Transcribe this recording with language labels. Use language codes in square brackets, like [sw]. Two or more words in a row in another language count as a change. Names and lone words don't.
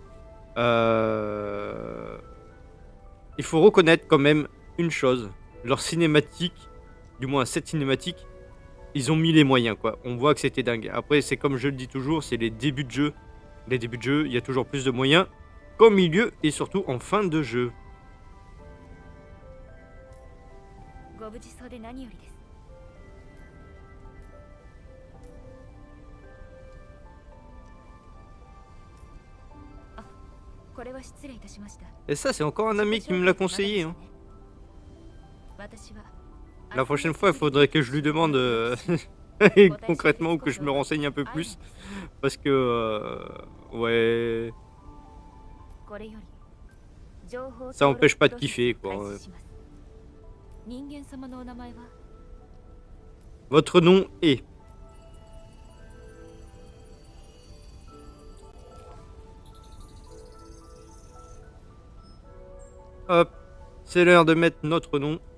[fr] Euh, Il faut reconnaître quand même une chose, leur cinématique, du moins cette cinématique, ils ont mis les moyens quoi. On voit que c'était dingue. Après c'est comme je le dis toujours, c'est les débuts de jeu. Les débuts de jeu, il y a toujours plus de moyens qu'au milieu et surtout en fin de jeu. [ja] ご無事そうで何よりです。あ、これは失礼いたしました。 [fr] Et ça c'est encore un ami qui me l'a conseillé. Hein. [ja] 私は [fr] La prochaine fois il faudrait que je lui demande concrètement ou que je me renseigne un peu plus. Parce que ouais, [ja] これより情報 [fr] ça empêche pas de kiffer quoi. [ja] 開始します。人間様のお名前は [fr] Votre nom est. Hop, c'est l'heure de mettre notre nom.